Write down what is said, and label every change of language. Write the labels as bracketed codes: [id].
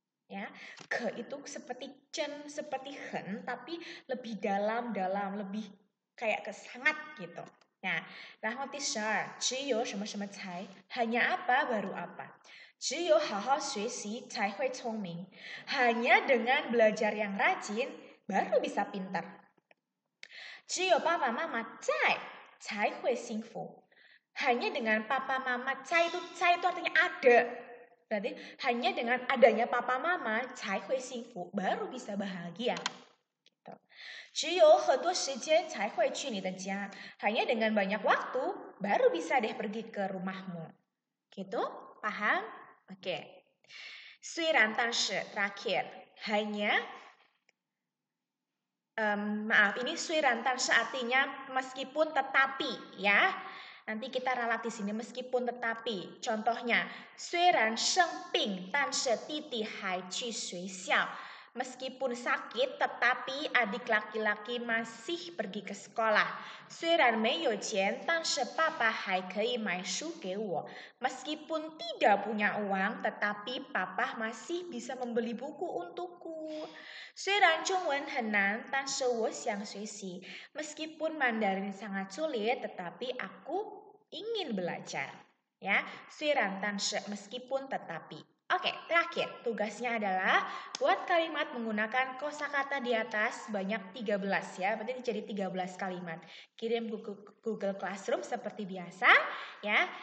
[id] Ya, ke itu seperti chen, seperti hen, tapi lebih dalam, lebih kayak ke sangat gitu. [zh] Nah, 然后第12，只有什么什么才 [id] hanya apa baru apa. [zh] 只有好好学习才会聪明. [id] Hanya dengan belajar yang rajin baru bisa pintar. [zh] 只有爸爸妈妈在才会幸福. [id] Hanya dengan papa mama cai itu artinya ada. Berarti hanya dengan adanya papa mama [zh] cai hui xingfu [id] baru bisa bahagia. Gitu. [zh] 只有很多时间才会去你的家. [id] Hanya dengan banyak waktu baru bisa deh pergi ke rumahmu. Gitu? Paham? Oke. [zh] 虽然但是 [id] terakhir hanya maaf, ini 虽然但是 artinya meskipun tetapi ya. Nanti kita ralat di sini meskipun tetapi. [zh] Contohnya, 虽然生病但是弟弟还去学校. [id] Meskipun sakit tetapi adik laki-laki masih pergi ke sekolah. [zh] 虽然没有钱但是爸爸还可以买书给我. [id] Meskipun tidak punya uang tetapi papa masih bisa membeli buku untukku. [zh] 虽然中文很难但是我想学习. [id] Meskipun Mandarin sangat sulit tetapi aku ingin belajar. Ya, [zh] 虽然但是 [id] meskipun tetapi. Oke, terakhir tugasnya adalah buat kalimat menggunakan kosakata di atas banyak 13 ya. Berarti jadi 13 kalimat. Kirim Google Classroom seperti biasa ya.